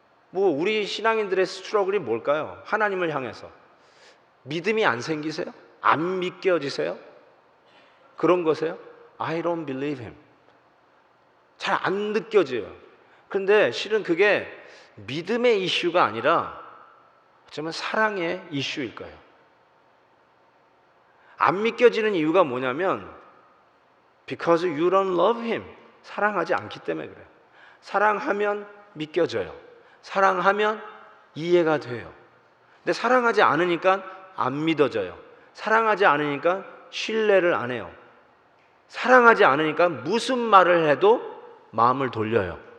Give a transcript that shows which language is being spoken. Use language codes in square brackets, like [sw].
[ko] 뭐 우리 신앙인들의 스트러글이 뭘까요? 하나님을 향해서 믿음이 안 생기세요? 안 믿겨지세요? 그런 거세요? [en] I don't believe him. [ko] 잘 안 느껴져요. 그런데 실은 그게 믿음의 이슈가 아니라 어쩌면 사랑의 이슈일 거예요. 안 믿겨지는 이유가 뭐냐면 [en] because you don't love him. [ko] 사랑하지 않기 때문에 그래요. 사랑하면 믿겨져요. 사랑하면 이해가 돼요. 근데 사랑하지 않으니까 안 믿어져요. 사랑하지 않으니까 신뢰를 안 해요. 사랑하지 않으니까 무슨 말을 해도 마음을 돌려요.